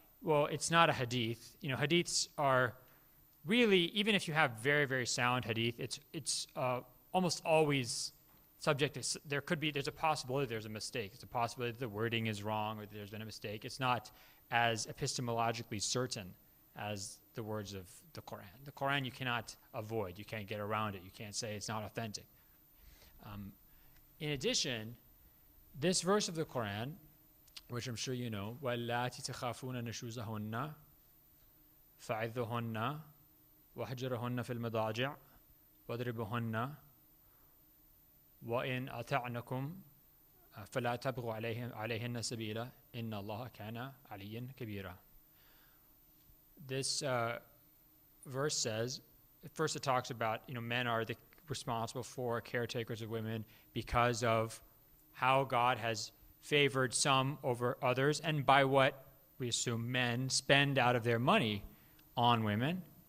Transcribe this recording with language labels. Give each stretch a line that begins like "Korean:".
English: Well, it's not a hadith. Hadiths are really, even if you have very, very sound hadith, it's almost always subject to, there's a possibility there's a mistake. It's a possibility that the wording is wrong or that there's been a mistake. It's not as epistemologically certain as the words of the Quran. The Quran you cannot avoid. You can't get around it. You can't say it's not authentic. In addition, this verse of the Quran, which I'm sure you know,
Arabic: وَاللَّاتِ تَخَافُونَ نُشُوزَهُنَّ فَعِذُّهُنَّ وَهَجْرُهُنَّ فِي الْمَضَاجِعِ وَاضْرِبُهُنَّ وَإِنْ أَطَعْنَكُمْ فَلَا تَبْغُوا عَلَيْهِنَّ سَبِيلًا إِنَّ اللَّهَ كَانَ عَلِيًّا كَبِيرًا.
English: This verse says, first it talks about, men are responsible for caretakers of women because of how God has favored some over others, and by what we assume men spend out of their money on women,